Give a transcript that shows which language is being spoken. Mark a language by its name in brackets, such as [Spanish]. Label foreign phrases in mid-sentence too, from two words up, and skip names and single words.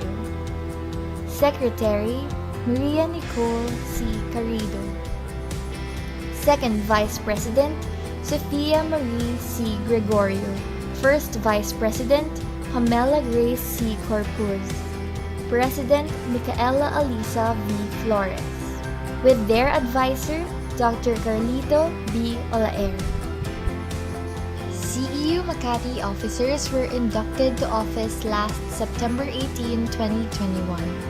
[English] Secretary Maria Nicole C. Carrido. Second Vice President Sofia Marie C. Gregorio. First Vice President Pamela Grace C. Corpuz. President Micaela Alisa V. Flores. With their advisor Dr. Carlito B. Olaer. CEU Makati officers were inducted to office last September 18, 2021.